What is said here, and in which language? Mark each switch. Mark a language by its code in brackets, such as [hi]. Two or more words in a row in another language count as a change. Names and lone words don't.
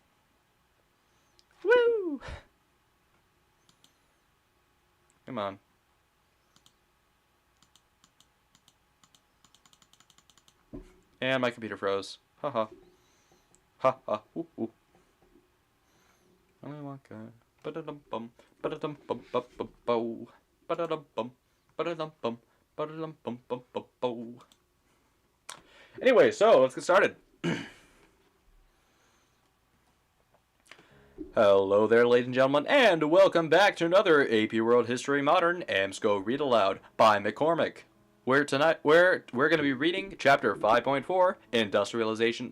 [en] Woo! Come on. And my computer froze. Haha. Ha ha. Ooh, ooh. Only one guy. Ba-da-dum-bum. Ba-da-dum-bum-bum-bum-bow. Ba-da-dum-bum. Ba-da-dum-bum. Ba-da-dum-bum-bum-bum-bow. Anyway, so let's get started. Hello there, ladies and gentlemen, and welcome back to another AP World History Modern AMSCO Read Aloud by McCormick. Where tonight we're going to be reading chapter 5.4, Industrialization.